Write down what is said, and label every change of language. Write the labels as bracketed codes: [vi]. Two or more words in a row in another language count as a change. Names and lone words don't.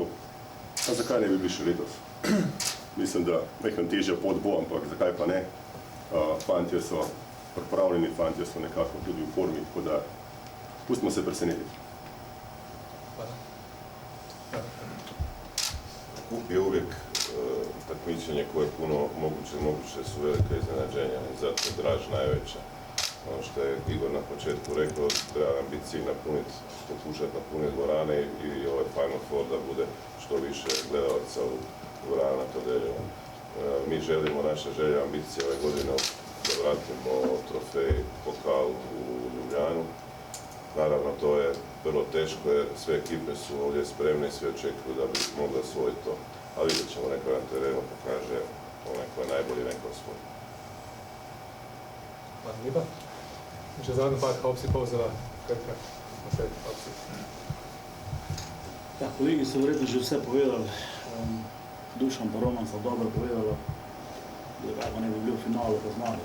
[sl] A zakaj ne bi bili še letos? Mislim, da nekaj težja pot bo, ampak zakaj pa ne? Fantje so pripravljeni, fantje so nekako tudi v formi, tako da pustimo se presenetiti. Hvala. Jurek, [bs] takmičenje koje je puno moguće su velike iznenađenja i zato je draž najveća. Ono što je Igor na početku rekao, treba nam biti cilj pokušati napuniti dvorane i ovaj Final Four da bude što više gledalaca u dvorana Kodeljevo. Mi želimo, naša želja, ambicija ove godine da vratimo trofej, pokal u Ljubljanu. Naravno, to je vrlo teško jer sve ekipe su ovdje spremne i svi očekuju da bi mogli osvojiti to. A vidjet ćemo, neka na terenu pokaže onaj ko je najbolji, neka osvoji. [sl] Hvala lepa. In še zadnji par Hopsi povzela Krka. Hopsi. Ja, kolegi so verjetno že vse povedali. Dušan pa Roman so dobro povedali, da pa ne bi bil v finalu pa zmagal.